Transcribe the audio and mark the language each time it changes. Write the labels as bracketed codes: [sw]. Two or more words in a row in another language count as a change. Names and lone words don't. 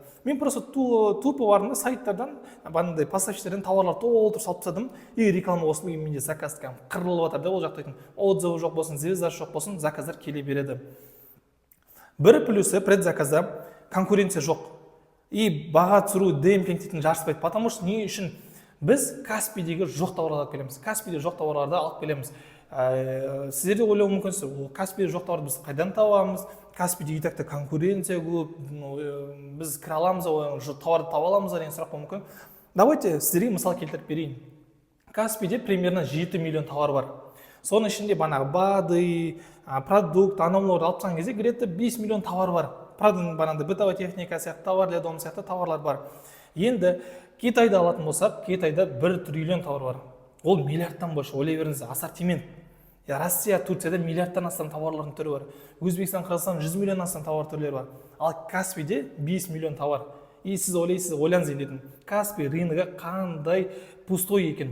[kk] Мен [ru] просто тупо [kk] бардым да сайттардан, бандай поставщиктерден товарлар толтырып салып тастадым, [ru] и реклама [kk] болсын, менде заказ қырылып жатыр да, ол жақта отзывы жоқ болсын, звездасы жоқ болсын, заказдар келе береді. Бір плюсы предзаказда конкуренция жоқ. И баға түсіру демпингтейтін жарыспайды. [ru] Потому что [kk] не үшін біз Каспийдегі жоқ товарларды алып келеміз. Каспийде жоқ товарларды алып келеміз. Сіздерде ойлау мүмкінсіз, Каспийде жоқ товарды біз қайдан табамыз? Каспийде [ru] и так-то конкуренция [kk] көп, біз кіре аламыз, товарды таба аламыз деген сұрақ болуы мүмкін. Давайте сіздерге мысал келтіріп берейін. Каспийде примерно 7 миллион товар бар. Соның ішінде банағы БАДы, продукт, аномаларды алып тастаған кезде где-то 5 миллион товар бар. Банағыдай [ru] бытовая техника [kk] сияқты, [ru] товар для дома [kk] сияқты товарлар бар. Енді Китайда алатын болсақ, Китайда 1 триллион товар бар. Ол миллиардтан больше, ойлай беріңіз, ассортимент. Россия, Турцияда миллиардтан астам товарлардың түрі бар. Өзбекстан, Қырғызстан 100 миллион астам товар түрлері бар. Ал Каспийде 5 миллион товар. И сіз ойлайсыз, ойлаңыз енді, Каспий рыногы қандай пустой екен.